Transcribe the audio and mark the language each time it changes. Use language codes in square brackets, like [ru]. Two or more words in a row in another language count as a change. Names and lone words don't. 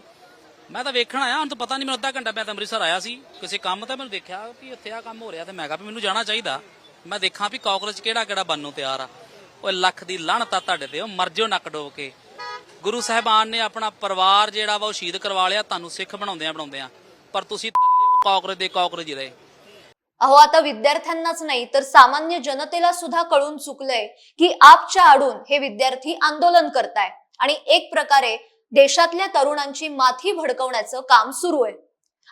[pa] ਮੈਂ ਤਾਂ ਵੇਖਣ ਆਇਆ, ਹੁਣ ਤਾਂ ਪਤਾ ਨਹੀਂ ਮੈਨੂੰ ਅੱਧਾ ਘੰਟਾ ਮੈਂ ਤਾਂ ਅੰਮ੍ਰਿਤਸਰ ਆਇਆ ਸੀ ਕਿਸੇ ਕੰਮ ਤੇ, ਮੈਨੂੰ ਦੇਖਿਆ ਵੀ ਇੱਥੇ ਆ ਕੰਮ ਹੋ ਰਿਹਾ ਤੇ ਮੈਂ ਕਿਹਾ ਵੀ ਮੈਨੂੰ ਜਾਣਾ ਚਾਹੀਦਾ. ਮੈਂ ਦੇਖਾਂ ਵੀ ਕਾਕਰੋਚ ਕਿਹੜਾ ਬਣਨ ਨੂੰ ਤਿਆਰ ਆ. ਓਏ ਲੱਖ ਦੀ ਲਾਹਨਤ ਆ ਤੁਹਾਡੇ ਤੇ, ਉਹ ਮਰ ਜਿਓ ਨੱਕ ਡੋਬ ਕੇ. ਗੁਰੂ ਸਾਹਿਬਾਨ ਨੇ ਆਪਣਾ ਪਰਿਵਾਰ ਜਿਹੜਾ ਵਾ ਉਹ ਸ਼ਹੀਦ ਕਰਵਾ ਲਿਆ ਤੁਹਾਨੂੰ ਸਿੱਖ ਬਣਾਉਂਦਿਆਂ ਪਰ ਤੁਸੀਂ ਕਾਂਗਰਸ ਹੀ ਰਹੇ. [mr] अहो, आता विद्यार्थ्यांनाच नाही तर सामान्य जनतेला सुद्धा कळून चुकलंय की आपच्या आडून हे विद्यार्थी आंदोलन करताय आणि एक प्रकारे देशातल्या तरुणांची माथी भडकवण्याचं काम सुरू आहे.